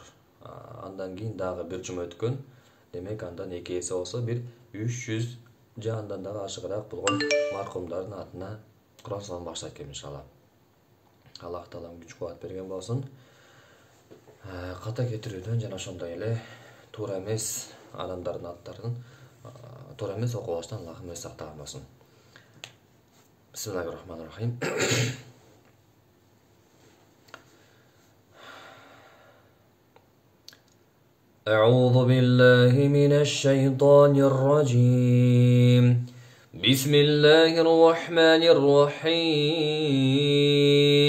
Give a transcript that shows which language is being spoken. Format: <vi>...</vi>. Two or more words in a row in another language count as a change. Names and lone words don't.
<ky>Андан кийин дагы бир жума өткөн. Демек андан 2 эсе болсо бир 300 же андан дагы ашыгыраак болгон маркумдардын атына Куран сонун баштайт экен иншалла. Аллах Таала күч кубат берген болсун. Ката кетирүүдөн жана ошондой эле туура эмес адамдардын аттарын туура эмес окубаштан Аллахым өзү сактаган болсун.</ky> <ar>بسم الله الرحمن الرحيم. أعوذ بالله من الشيطان الرجيم. بسم الله الرحمن الرحيم.</ar>